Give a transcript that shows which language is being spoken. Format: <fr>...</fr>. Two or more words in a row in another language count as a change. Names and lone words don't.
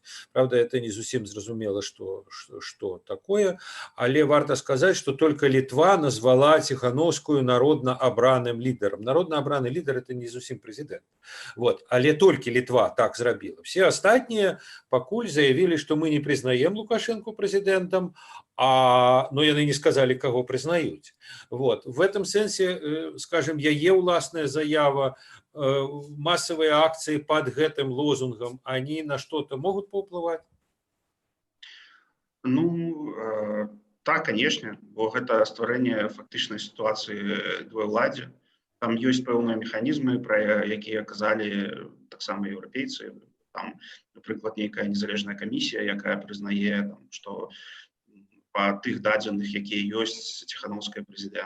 <ru>Правда, это</ru> <be>не зусім зразумела, што такое, але варта сказаць, што только Літва назвала Ціхановскую народна абраным лідарам. Народна абраны лідар – это не зусім прэзідэнт. Вот. Але толькі Літва так зрабіла. Все астатнія пакуль заявілі, што мы не прызнаем Лукашэнку прэзідэнтам, но яны</be> <ru>не сказали, кого признают.</ru> <be>Вот.</be> <ru>В этом сенсе, скажем, яе уласная заява, массовые акции под гэтым лозунгом, они на что-то могут повлиять? Так, конечно,</ru> <be>бо гэта стварэнне фактычнай сітуацыі двойуладдзя. Там ёсць пэўныя механізмы, пра якія казалі таксама еўрапейцы. Там, напрыклад, нейкая незалежная камісія, якая прызнае, што па тых дадзеных, якія ёсць Ціхановская прэзідэнт.</be>